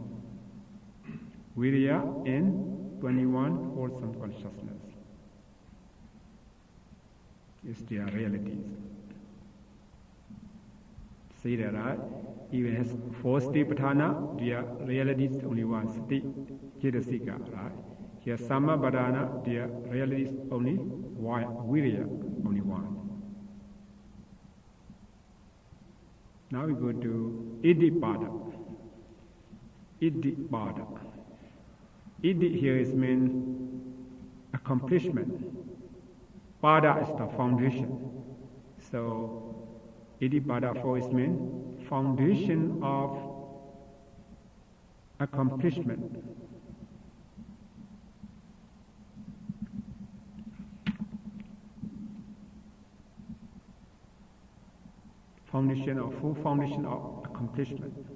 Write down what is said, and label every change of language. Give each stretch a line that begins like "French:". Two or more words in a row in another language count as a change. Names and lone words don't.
English: Virya in 21 wholesome consciousness. It's their realities. See that, right? Even has 4 satipatthana, their realities only one
Pali: sati, cetasika,
English: right? Here samabadana, their realities only virya, only one. Now we go to iddhipada. Iddhipada. Iddhi here is mean accomplishment. Pada is the foundation. So iddhipada 4 is mean foundation of accomplishment. Full foundation of accomplishment.